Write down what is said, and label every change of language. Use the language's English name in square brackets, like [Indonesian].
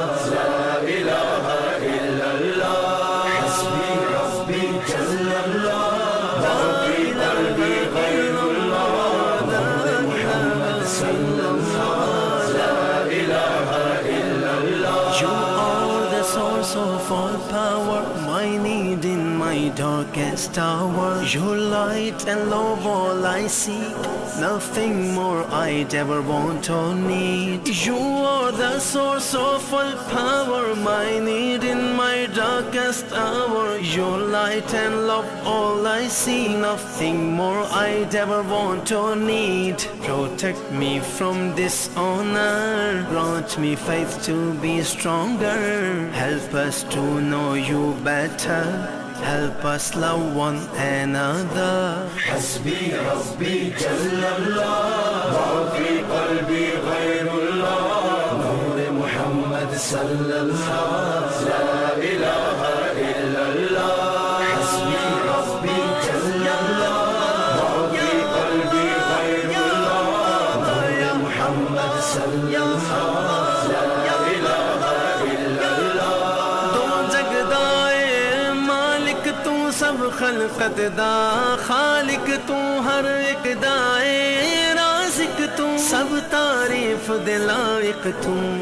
[Arabic] لا الہ الا اللہ۔ حسبی ربی جل اللہ ما فی قلبی غیر اللہ، نور محمد صلی اللہ لا الہ الا اللہ۔ [English] You are the source of all power, my need in my darkest hour. Your light and love all I seek, nothing more I'd ever want or need. You are the source of all power, my need in my darkest hour. Your light and love all I see, nothing more I'd ever want or need. Protect me from dishonor, grant me faith to be stronger. Help us to know you better, help us love one another. [Arabic] حسبی ربی جل اللہ ما فی قلبی غیر اللہ، نور محمد صلی اللہ لا الہ الا اللہ۔ حسبی ربی جل اللہ ما فی قلبی غیر اللہ، نور محمد صلی اللہ لا الہ الا اللہ۔ [Punjabi] دو جگدائے مالک تو سب خلقت دا، خالق تو ہر ایک دائے، رازق تو سب تعریف دے لائق تو،